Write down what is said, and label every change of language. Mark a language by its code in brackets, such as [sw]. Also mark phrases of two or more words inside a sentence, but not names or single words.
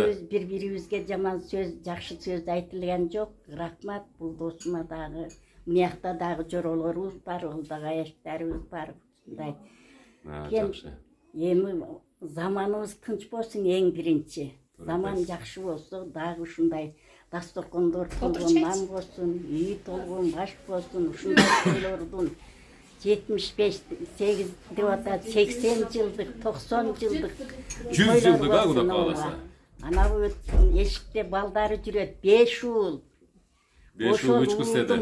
[ky] Бири-бирибизге жаман сөз, жакшы сөз айтылган жок. Рахмат, бул досума дагы, мыякта дагы жоролорубуз бар, ол дагы аяштарыбыз бар. Мындай. Жакшы. Эми заманыбыз тынч болсун эң биринчи. Заман жакшы болсо дагы ушундай дасторкондо ортолгун нам болсун, үй толгон баш болsun, ушундай тойлордун 75-8 деп атат, 80 жылдык, 90 жылдык 100 жылдык Кудай кааласа. Ана эшикте балдары жүрөт, 5 уул. 5 уул 3 кыз деди.